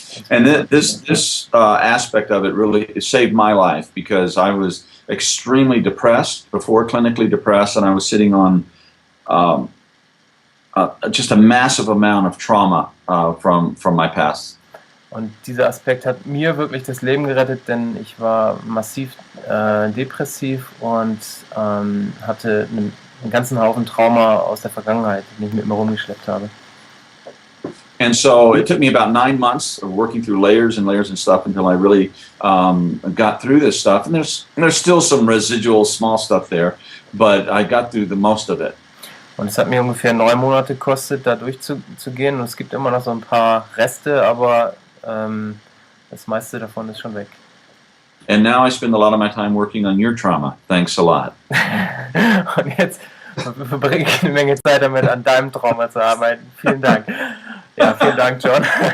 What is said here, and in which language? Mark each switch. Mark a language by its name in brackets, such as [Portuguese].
[English] And this aspect of it really saved my life because I was extremely depressed, before clinically depressed, and I was sitting on just a massive amount of trauma from my past. [German] Und dieser Aspekt hat mir wirklich das Leben gerettet, denn ich war massiv depressiv und hatte einen ganzen Haufen Trauma aus der Vergangenheit, den ich mit mir rumgeschleppt habe. [English] And so it took me about 9 months of working through layers and layers and stuff until I really got through this stuff. And there's still some residual small stuff there, but I got through the most of it. [German] Und es hat mir ungefähr 9 Monate gekostet, da durchzugehen. Und es gibt immer noch so ein paar Reste, aber das meiste davon ist schon weg. [English] And now I spend a lot of my time working on your trauma. Thanks a lot. [German] Und jetzt verbringe ich eine Menge Zeit damit, an deinem Trauma zu arbeiten. Vielen Dank. Ja, vielen Dank, John.